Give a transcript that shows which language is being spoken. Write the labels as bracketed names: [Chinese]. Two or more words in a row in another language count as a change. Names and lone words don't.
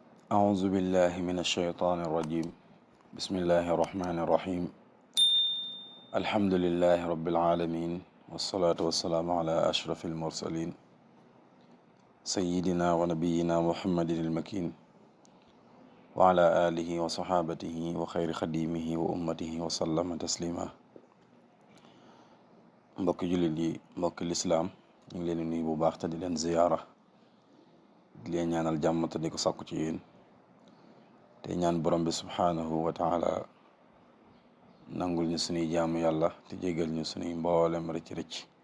[Arabic] أعوذ بالله من الشيطان الرجيم بسم الله الرحمن الرحيم الحمد لله رب العالمين والصلاة والسلام على أشرف المرسلين سيدنا ونبينا محمد المكين وعلى آله وصحابته وخير خديمه وأمته وسلم تسليما [Wolof] mbokki jullit yi mbokki lislaam ñu ngi leen di nuyu bu baax te di leen ziyaara di leen ñaanal jàmm te di ko sàkku ci yéen te ñaan borom bi [Arabic] سبحانه وتعالى [Wolof] nangul ñu sunuy jaamu yàlla te jégal ñu sunuy mboolem rëcc-rëcc